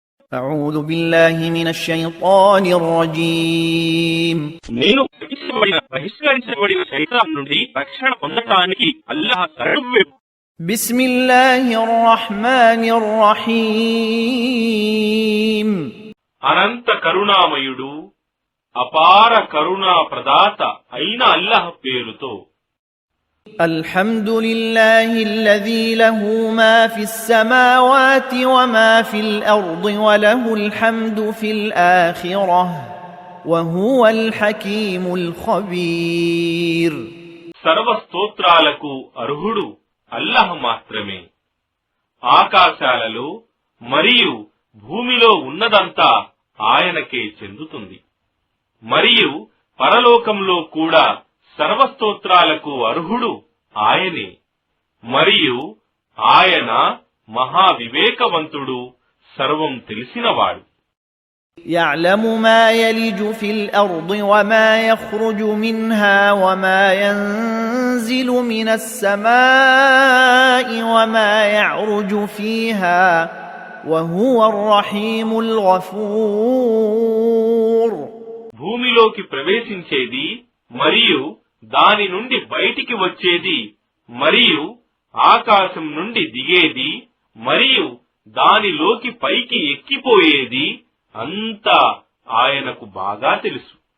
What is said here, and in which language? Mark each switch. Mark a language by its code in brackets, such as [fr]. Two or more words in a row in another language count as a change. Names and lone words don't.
[ar] أعوذ بالله من الشيطان الرجيم [te] నేను బహిష్కరించబడిన శైతాన్ నుండి రక్షణ పొందడానికి అల్లాహ్ శరణు. [ar] بسم الله الرحمن الرحيم [te] అనంత కరుణామయుడు అపార కరుణా ప్రదాత అయిన అల్లాహ్ పేరుతో. [ar] الحمد لله الذي له ما في السماوات وما في الأرض وله الحمد في الآخرة وهو الحكيم الخبير. [te] సర్వ స్తోత్రాలకు అర్హుడు అల్లాహ్ మాత్రమే. ఆకాశాలలో మరియు భూమిలో ఉన్నదంతా ఆయనకే చెందుతుంది. మరియు పరలోకంలో కూడా సర్వస్తోత్రాలకు అర్హుడు ఆయనే. మరియు ఆయన మహావివేకవంతుడు, సర్వం తెలిసినవాడు. [ar] يعلم ما يلج في الأرض وما يخرج منها وما ينزل من السماء وما يعرج فيها وهو الرحيم الغفور. [te] భూమిలోకి ప్రవేశించేది మరియు దాని నుండి బయటికి వచ్చేది మరియు ఆకాశం నుండి దిగేది మరియు దానిలోకి పైకి ఎక్కిపోయేది అంతా ఆయనకు బాగా తెలుసు.